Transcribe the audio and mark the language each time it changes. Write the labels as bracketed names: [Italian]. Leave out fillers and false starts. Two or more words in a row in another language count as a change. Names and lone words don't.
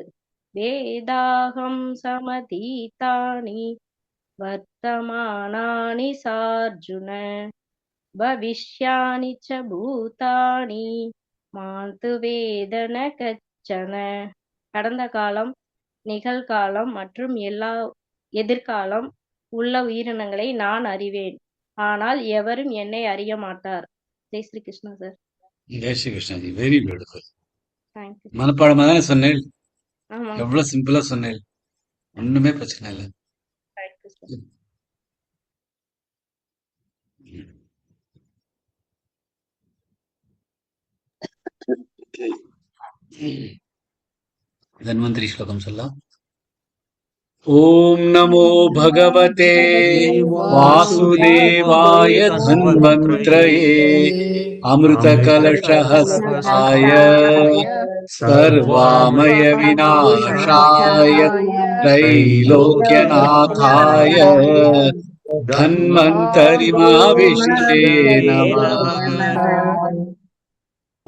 [Sanskrit] वेदाहं समतीतानि वर्तमानानि चार्जुन भविष्याणि च भूतानि मांतु वेदन कश्चन. [Tamil] கடந்த காலம், நிகழ்காலம் மற்றும் எல்லா எதிர்காலம் உள்ள உயிரினங்களை நான் அறிவேன், ஆனால் எவரும் என்னை அறிய மாட்டார். [Hindi] जय श्री कृष्णा [Tamil] சார். [Hindi] जय श्री कृष्ण जी. [English] Very beautiful. [Tamil] தேங்க்யூ. மனப்பாடமா தானே சொன்னேன்? ஆமாங்க, எவ்வளவு சிம்பிளா சொன்னேன். ஒண்ணுமே பிரச்சனை இல்லை. தேங்க்யூ சார். தன்வந்தரி ஸ்லோகம் சொல்லலாம். [Sanskrit] ओम नमो भगवते वासुदेवाय धन्वंत्रये अमृतकलशहस्ताय सर्वामय विनाशाय त्रैलोक्यनाथाय धन्वन्तरिमाविष्टे नमः.